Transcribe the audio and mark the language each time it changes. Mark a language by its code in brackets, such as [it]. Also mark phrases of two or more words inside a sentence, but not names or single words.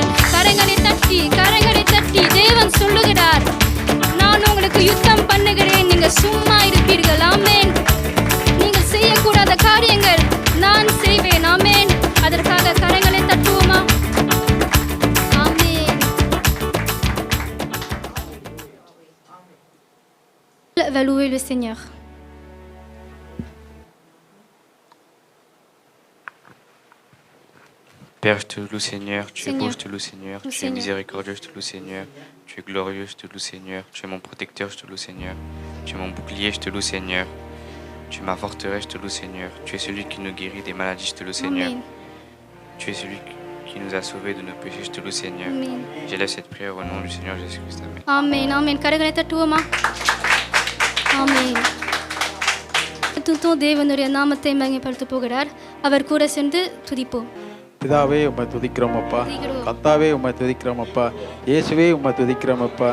[ta] கரங்களை தட்டி தேவன் சொல்லுகிறார், நான் உங்களுக்கு யுத்தம் பண்ணுகிறேன், நீங்க சும்மா இருப்பீர்கள். ஆமென். நீங்கள் செய்யக்கூடாத காரியங்கள் நான் செய்வேன். ஆமென். அதற்காக கரங்களை தட்டுவோமா? ஆமென். [fr] Va louer le Seigneur. Père, je te loue, Seigneur. Tu es Seigneur. beau, je te loue, Seigneur. Tu es Seigneur. miséricordieux, je te loue, Seigneur. Tu es glorieux, je te loue, Seigneur. Tu es mon protecteur, je te loue, Seigneur. Tu es mon bouclier, je te loue, Seigneur. Tu es ma forteresse, je te loue, Seigneur. Tu es celui qui nous guérit des maladies, je te loue, Seigneur. Amen. Tu es celui qui nous a sauvés de nos péchés, je te loue, Seigneur. Amen. J'élève cette prière au nom du Seigneur Jésus-Christ. Amen. [ta] ஆமென். ஆமென். கரங்களை தட்டுவோமா? ஆமென். துதித்தோம். தேவனுடைய நாமத்தை மகிமைப்படுத்த போகிறார். அவர் கூட சென்று துதிப்போம். பிதாவே உம்மை துதிக்கிறோம் அப்பா. துதிக்கிறோம். கர்த்தாவே உம்மை துதிக்கிறோம் அப்பா. இயேசுவே உம்மை துதிக்கிறோம் அப்பா.